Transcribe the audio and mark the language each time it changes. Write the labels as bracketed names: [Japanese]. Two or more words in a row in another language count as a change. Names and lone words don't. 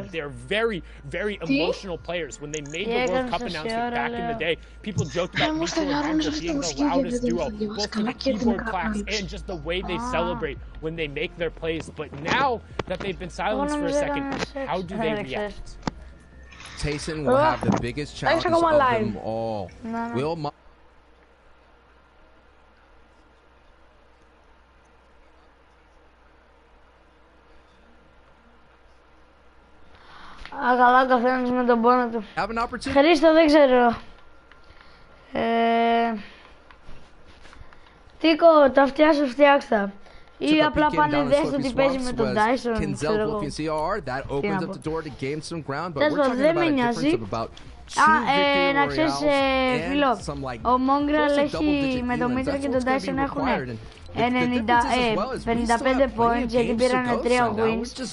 [English] They're very, very emotional players. When they made the World Cup announcement back in the day, people joked about Mitro and Mongrel being the loudest duo, both for the keyboard claps and just the way they celebrate when they make their plays. But now that they've been silenced for a second, how do they react? Tayson will have the biggest challenge of them all. Will [Greek] καλά, καθένας με τον πόνο του. [English] Have an [Greek] Χρήστο, δεν ξέρω. Τίκο, τα αυτιά σου φτιάξτα. Ή απλά πάνε δες ότι παίζει με τον Dyson, ξέρω εγώ. Δεν με νοιάζει. Να ξέρεις, φίλο, ο Mongrel έχει, με τον Mitro και τον Dyson έχουν 55 points, γιατί πήραν 3 wins.